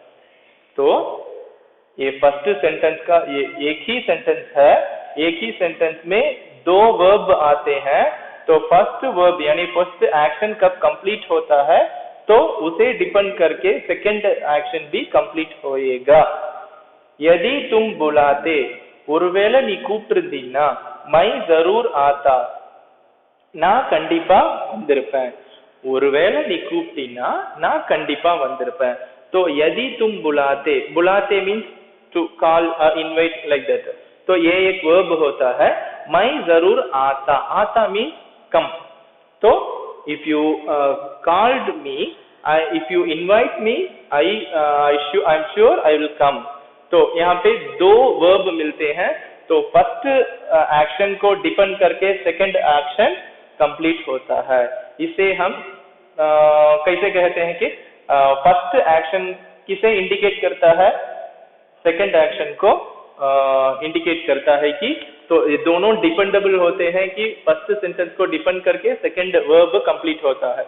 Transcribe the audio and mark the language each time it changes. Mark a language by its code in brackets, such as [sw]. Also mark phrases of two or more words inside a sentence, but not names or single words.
[hi] तो ये [en] first sentence [hi] का ये एक ही सेंटेंस है, एक ही सेंटेंस में दो वर्ब आते हैं। तो [en] first verb [hi] यानी [en] first action [hi] कब कंप्लीट होता है, तो उसे डिपेंड करके [en] second action [hi] भी कंप्लीट होएगा। यदि तुम बुलाते, [ta] ஒருவேளை நீ கூப்பிட்டிருந்தீன்னா, [hi] मैं जरूर आता, [ta] நான் கண்டிப்பா வந்திருப்பேன்। ஒருவேளை நீ கூப்பிட்டீன்னா நான் கண்டிப்பா வந்திருப்பேன்। [hi] तो यदि तुम बुलाते, बुलाते [en] means to call, invite like that. [hi] तो ये एक वर्ब होता है। मैं जरूर आता, आता [en] means come. तो if you called me, if you invite me, I am sure I will come. [hi] तो यहाँ पे दो वर्ब मिलते हैं। तो [en] first action [hi] को डिपेंड करके [en] second action [hi] कंप्लीट होता है। इसे हम कैसे कहते हैं कि [en] first action [hi] किसे इंडिकेट करता है? [en] second action [hi] को इंडिकेट करता है कि तो ये दोनों डिपेंडेबल होते हैं कि [en] first sentence [hi] को डिपेंड करके [en] second verb [hi] कंप्लीट होता है।